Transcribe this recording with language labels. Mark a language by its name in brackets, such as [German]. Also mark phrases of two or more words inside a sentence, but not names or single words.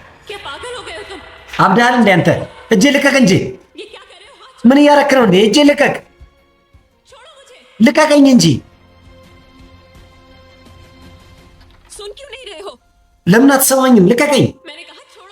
[Hindi] क्या पागल हो गए हो तुम? [Amharic] አብዳል እንደ አንተ እጄ ልቀቅ እንጂ [Hindi] ये क्या कर रहे हो? हाथ [Amharic] ምን እያረክ ነው እንዴ? እጄ ልቀቅ፣ [Hindi] छोड़ो मुझे। [Amharic] ልቀቀኝ እንጂ [Hindi] सुन क्यों नहीं रहे हो? [Amharic] ለምን አትሰማኝም? ልቀቀኝ፣ [Hindi] मैंने कहा छोड़ो।